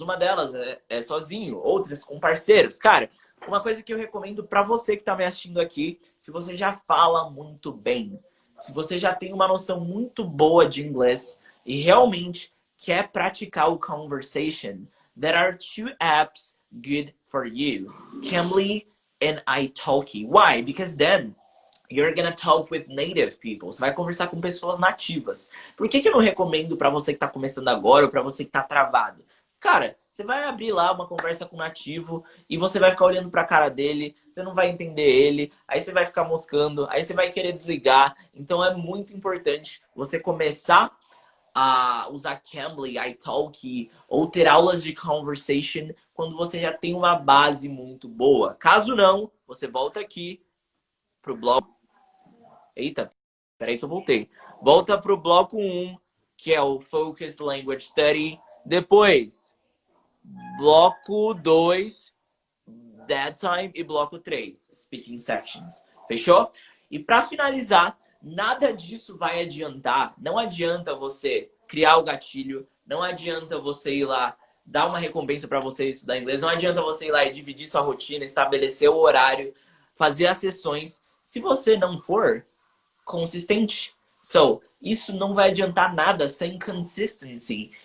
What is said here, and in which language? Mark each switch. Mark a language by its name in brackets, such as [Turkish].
[Portuguese] Uma delas é sozinho, outras com parceiros. Cara, uma coisa que eu recomendo para você que está me assistindo aqui, se você já fala muito bem, se você já tem uma noção muito boa de inglês e realmente quer praticar o conversation, [English] there are two apps good for you. Cambly and italki. Why? Because then you're gonna talk with native people. [Portuguese] Você vai conversar com pessoas nativas. Por que eu não recomendo para você que tá começando agora ou para você que tá travado? Cara, você vai abrir lá uma conversa com um nativo e você vai ficar olhando pra cara dele, você não vai entender ele, aí você vai ficar moscando, aí você vai querer desligar. Então é muito importante você começar a usar Cambly, italki ou ter aulas de conversation quando você já tem uma base muito boa. Caso não, você volta aqui pro blog. Eita, peraí que eu voltei. Volta pro bloco 1, que é o Focused Language Study. Depois, bloco 2, That Time. E bloco 3, Speaking Sections. Fechou? E para finalizar, nada disso vai adiantar. Não adianta você criar o gatilho. Não adianta você ir lá dar uma recompensa para você estudar inglês. Não adianta você ir lá e dividir sua rotina, estabelecer o horário, fazer as sessões. Se você não for consistente. So, isso não vai adiantar nada sem consistency.